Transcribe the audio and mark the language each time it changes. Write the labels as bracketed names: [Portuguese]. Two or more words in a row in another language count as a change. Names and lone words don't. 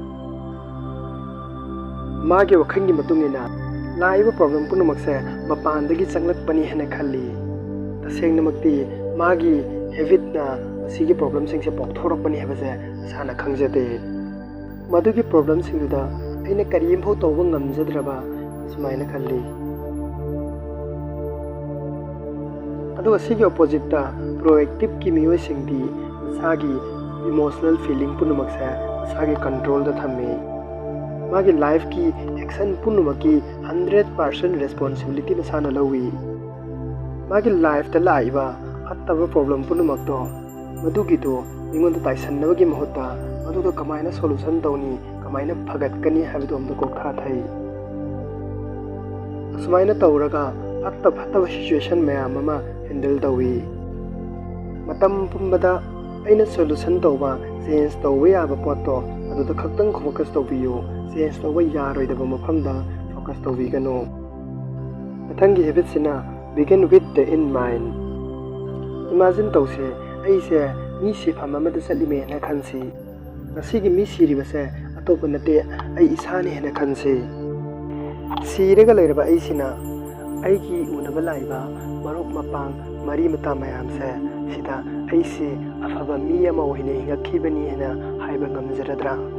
[Manipuri] magi wakhangi matungina laiba problem punumak se mapandagi changlakpani hena khalli tasengnamakti magi habit na asigi problem sing se pokthorapani habase sana khangjade madugi problem sing da aina karim pho tawba ngamjadraba sumaina khalli adu asigi opposite da proactive ki miyo singdi sagi [English] emotional feeling [Manipuri] punumak se sagi control da thamme magi life ki action punumaki 100% responsibility masana lawi magi life ta laiba attaba problem punumak to madugi do ingon ta taisannabagi mahota madudo kamaina solution tawni kamaina phagat kani habidom do kokha thai asmaina tawraga attaba situation mayam ama handle tawi matam pumbada aina solution tawba change tawwe aba potto aduda khaktang focus tawbiyo change tawba yaroidaba mafamda focus tawbigano mathangi habit sina [English] begin with the in mind [Manipuri] imagine tawse aise mi sifam amada salime na khansi asigi mi siribase atopa nate ai isani hena khanse sirega leiraba aisina aigi unaba laiba maruk mapang mari mata mayam se sida aise afaba mi ama ohine hingakhibani hena haiba ngamjaradra